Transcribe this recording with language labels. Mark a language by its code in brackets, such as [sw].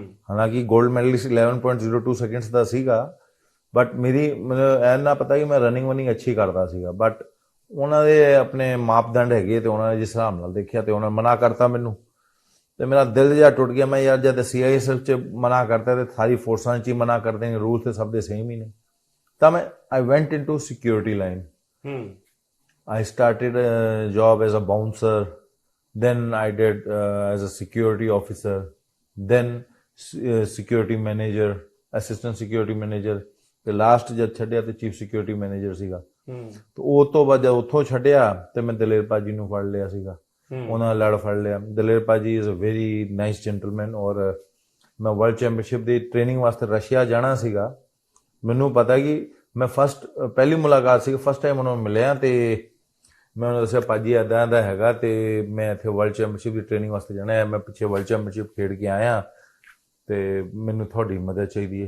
[pa] ਹਾਲਾਂਕਿ 골ਡ medallist 11.02 seconds ਦਾ ਸੀਗਾ, ਬਟ ਮੈਨੂੰ ਇਹ ਨਾ ਪਤਾ ਕਿ ਮੈਂ ਰਨਿੰਗ ਵਨਿੰਗ ਅੱਛੀ ਕਰਦਾ ਸੀਗਾ। ਬਟ ਉਹਨਾਂ ਦੇ ਆਪਣੇ ਮਾਪਦੰਡ ਹੈਗੇ ਤੇ ਉਹਨਾਂ ਨੇ ਜਿਸ ਹਿਸਾਬ ਨਾਲ ਦੇਖਿਆ ਤੇ ਉਹਨਾਂ ਨੇ ਮਨਾ ਕਰਤਾ ਮੈਨੂੰ, ਤੇ ਮੇਰਾ ਦਿਲ ਜਿਹਾ ਟੁੱਟ ਗਿਆ। ਮੈਂ ਯਾਰ ਜਦ CISF 'ਚ ਮਨਾ ਕਰਤਾ ਤੇ ਸਾਰੀ ਫੋਰਸਾਂ 'ਚ ਹੀ ਮਨਾ ਕਰ ਦੇਣਗੇ, ਰੂਲ ਤੇ ਸਭ ਦੇ ਸੇਮ ਹੀ ਨੇ। ਤਾਂ ਮੈਂ [en] I went into security line. I started a job as a bouncer, then I did as a security officer, then security manager, assistant security manager, [pa] ਤੇ ਲਾਸਟ ਜਦ ਛੱਡਿਆ ਤੇ ਚੀਫ ਸਿਕਿਉਰਿਟੀ ਮੈਨੇਜਰ ਸੀਗਾ। ਤੇ ਉਹ ਤੋਂ ਬਾਅਦ ਜਦ ਉੱਥੋਂ ਛੱਡਿਆ ਤੇ ਮੈਂ ਦਲੇਰ ਭਾਜੀ ਨੂੰ ਫੜ ਲਿਆ ਸੀਗਾ, ਉਹਨਾਂ ਨਾਲ ਲੜ ਫੜ ਲਿਆ। ਦਲੇਰ ਭਾਜੀ [en] Is a very nice gentleman. [pa] ਔਰ ਮੈਂ ਵਰਲਡ ਚੈਂਪੀਅਨਸ਼ਿਪ ਦੀ ਟ੍ਰੇਨਿੰਗ ਵਾਸਤੇ ਰਸ਼ੀਆ ਜਾਣਾ ਸੀਗਾ। ਮੈਨੂੰ ਪਤਾ ਕਿ ਮੈਂ ਪਹਿਲੀ ਮੁਲਾਕਾਤ ਸੀ, ਫਸਟ ਟਾਈਮ ਉਹਨਾਂ ਨੂੰ ਮਿਲਿਆ ਤੇ ਮੈਂ ਉਹਨੂੰ ਦੱਸਿਆ ਭਾਜੀ ਇੱਦਾਂ ਦਾ ਹੈਗਾ ਤੇ ਮੈਂ ਇੱਥੇ ਵਰਲਡ ਚੈਂਪੀਅਨਸ਼ਿਪ ਦੀ ਟ੍ਰੇਨਿੰਗ ਵਾਸਤੇ ਜਾਣਾ ਹੈ, ਮੈਂ ਪਿੱਛੇ ਵਰਲਡ ਚੈਂਪੀਅਨਸ਼ਿਪ ਖੇਡ ਕੇ ਆਇਆ ਤੇ ਮੈਨੂੰ ਤੁਹਾਡੀ ਮਦਦ ਚਾਹੀਦੀ ਹੈ।